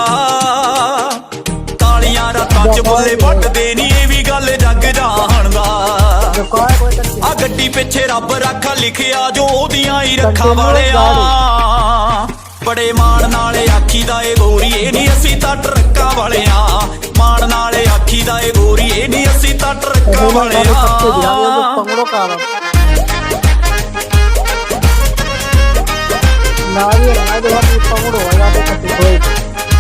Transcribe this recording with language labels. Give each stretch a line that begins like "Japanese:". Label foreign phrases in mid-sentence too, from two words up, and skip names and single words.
Punjabi: ਤਾਲੀਆਂ ਰਾਤਾਂ ਚ ਬੁੱਲੇ ਵੱਟਦੇ ਨੀ ਇਹ ਵੀ ਗੱਲ ਜੱਗ ਜਾਣਦਾ ਆ ਗੱਡੀ ਪਿੱਛੇ ਰੱਬ ਰਾਖਾ ਲਿਖਿਆ ਜੋ ਉਹਦੀਆਂ ਹੀ ਰੱਖਾਂ ਵਾਲਿਆਂ ਬੜੇ ਮਾਣ ਨਾਲ ਆਖੀਦਾ ਏ ਗੋਰੀਏ ਨੀ ਅਸੀਂ ਤਾਂ ਟਰੱਕਾਂ ਵਾਲਿਆਂ ਮਾਣ ਨਾਲ ਆਖੀਦਾ ਏ ਗੋਰੀਏ ਨੀ ਅਸੀਂ ਤਾਂ ਟਰੱਕਾਂ ਵਾਲਿਆਂ
Spanish: nadie, nadie va a ir para uno, vaya a